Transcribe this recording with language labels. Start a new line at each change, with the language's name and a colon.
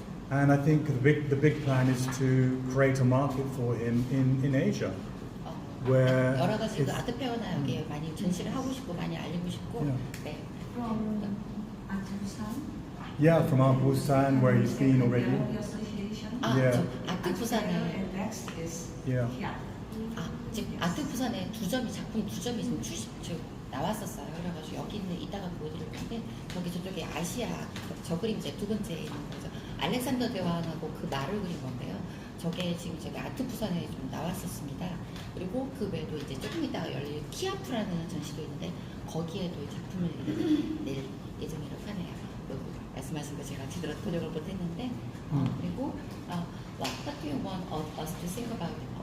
English: And I think the big plan is to create a market for him in Asia, where
Korean: 여러 가지 그 아트 페어나 여기에 많이 전시를 하고 싶고 많이 알리고 싶고. 네.
English: From Atusan. Yeah, from Art Busan, where he's been already. Association. Yeah.
Korean: 아트 부산에
English: And next is Yeah. here.
Korean: 지금 아트 부산에 작품 두 점이 지금 나왔었어요. 그래가지고 여기는 이따가 보여드릴 건데 저쪽에 아시아 저 그림 이제 두 번째 있는 거죠. 알렉산더 대왕하고 그 말을 그린 건데요. 저게 지금 저기 아트 부산에 좀 나왔었습니다. 그리고 그 외에도 이제 조금 이따가 열릴 키아프라는 전시도 있는데 거기에도 작품을 낼 예정이라고 하네요. 말씀하신 거 제가 제대로 번역을 못했는데 그리고
English: what do you want us to think about?